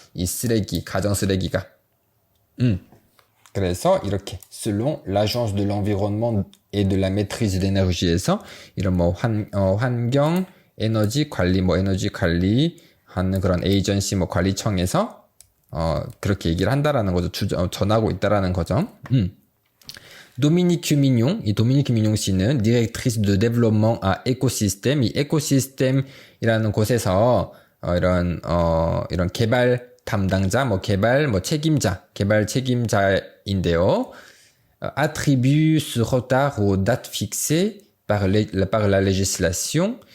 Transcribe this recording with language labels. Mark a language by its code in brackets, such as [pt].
[ko] 이 쓰레기, 가정 쓰레기가. 그래서 이렇게 [fr] selon l'agence de l'environnement et de la maîtrise de l'énergie [ko] 에서 이런 환경, 에너지 관리 하는 그런 에이전시 관리청에서 그렇게 얘기를 한다라는 거죠. 전하고 있다라는 거죠. [fr] Dominique Mignon 씨는 directrice de développement à écosystème. [ko] 이 에코시스템이라는 곳에서 이런 개발 담당자, 개발 책임자인데요. [fr] Attribue ce retard aux dates fixées par la législation.